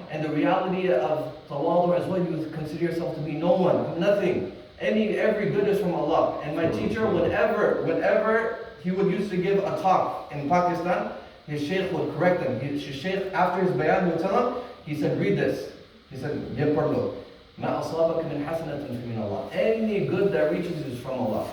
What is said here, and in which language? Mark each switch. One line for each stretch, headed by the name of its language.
English: And the reality of tawadu as well, you consider yourself to be no one, nothing. Every good is from Allah. And my teacher, whenever he would used to give a talk in Pakistan, his shaykh would correct him. His shaykh, after his bayan, would tell him, he said, read this. He said,
Urdu: ye parlo.
Arabic: ما أصابك من حسنة فمن الله.
English: Any good that reaches you is from Allah.